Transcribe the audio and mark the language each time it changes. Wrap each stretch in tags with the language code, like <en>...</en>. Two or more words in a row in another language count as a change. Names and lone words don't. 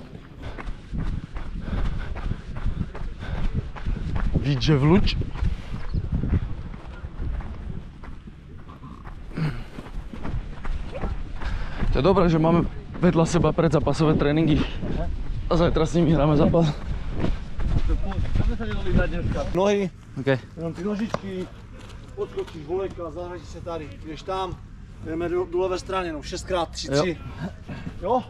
<sk>Vidže vluč. To je dobré, že máme vedľa seba predzápasové tréningy. A zajtra s nimi hráme zápas. Poďme sa nedolízať dneska. Nohy,</sk> <cs>Jenom ty nožičky, odskočíš volejka, zahražíš se tady, jdeš tam, jdeme do levé strany, no 6x, 3-3. Jo?</cs>